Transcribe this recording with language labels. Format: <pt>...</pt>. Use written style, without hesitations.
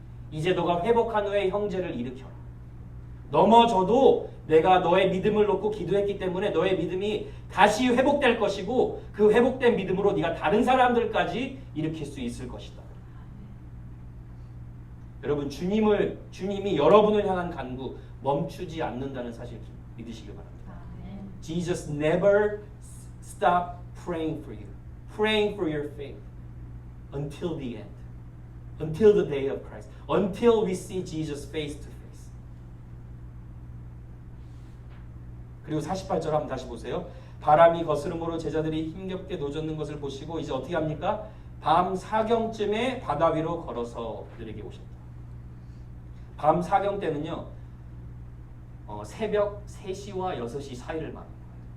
<ko>이제 너가 회복한 후에 형제를 일으켜라. 넘어져도 내가 너의 믿음을 놓고 기도했기 때문에 너의 믿음이 다시 회복될 것이고, 그 회복된 믿음으로 네가 다른 사람들까지 일으킬 수 있을 것이다. 여러분, 주님이 여러분을 향한 간구 멈추지 않는다는 사실 믿으시길 바랍니다.</ko> <en>Jesus never stop praying for you, praying for your faith until the end, until the day of Christ, until we see Jesus face to face.</en> <ko>그리고 48절 한번 다시 보세요. 바람이 거스름으로 제자들이 힘겹게 노젓는 것을 보시고 이제 어떻게 합니까? 밤 사경쯤에 바다 위로 걸어서 그들에게 오셨다. 밤 사경 때는요, 새벽 3시와 6시 사이를 말합니다.</ko>